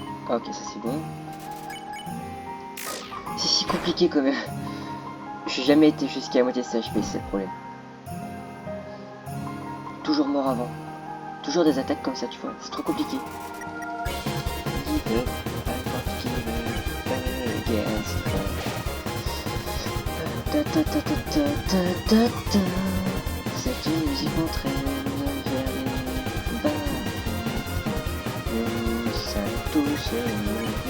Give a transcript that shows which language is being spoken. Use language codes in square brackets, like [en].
[fr] Ok, ça c'est bon. C'est si compliqué quand même. J'ai jamais été jusqu'à la moitié de sa HP, c'est le problème. Toujours mort avant. Toujours des attaques comme ça, tu vois. C'est trop compliqué. [en] Give up, I won't give up against her. Ta ta ta ta ta ta ta ta. [fr] Cette musique m'entraîne vers les bas. Nous sommes tous heureux.